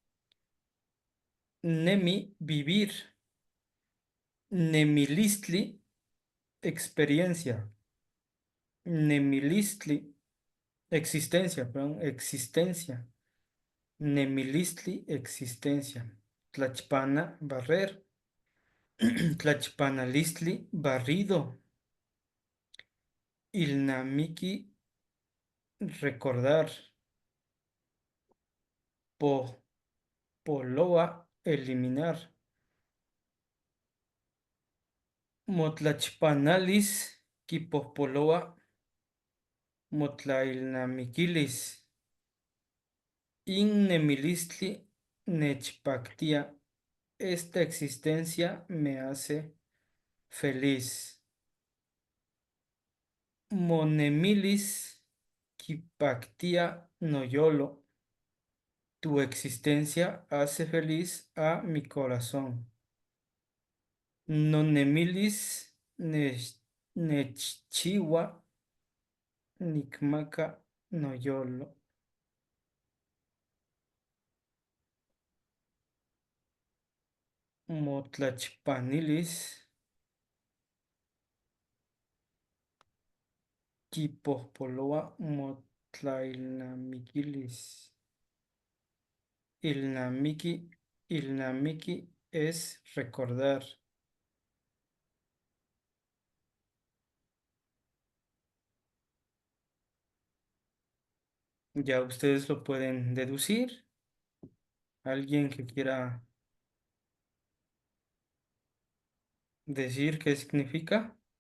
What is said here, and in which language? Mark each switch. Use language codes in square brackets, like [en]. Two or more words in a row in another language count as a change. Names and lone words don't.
[nah] Nemi, vivir. Nemilistli, experiencia. [es] Nemilistli, existencia, perdón, existencia. [nah] Nemilistli, existencia. Tlachpana, barrer. Tlachpanalistli, barrido. Ilnamiki, recordar. Po, poloa, eliminar. Motlachpanalis, kipospoloa, motlailnamiquilis. Innemilistli, nechpactia. [es] Esta existencia me hace feliz. [nah] Monemilis, kipactia, noyolo. [es] Tu existencia hace feliz a mi corazón. [nah] Nonemilis, nechchiwa, nikmaka, noyolo. Motlachpanilis, kipospoloa, motlailnamiquilis. [es] Ilnamiki es recordar. Ya ustedes lo pueden deducir. ¿Alguien que quiera decir qué significa?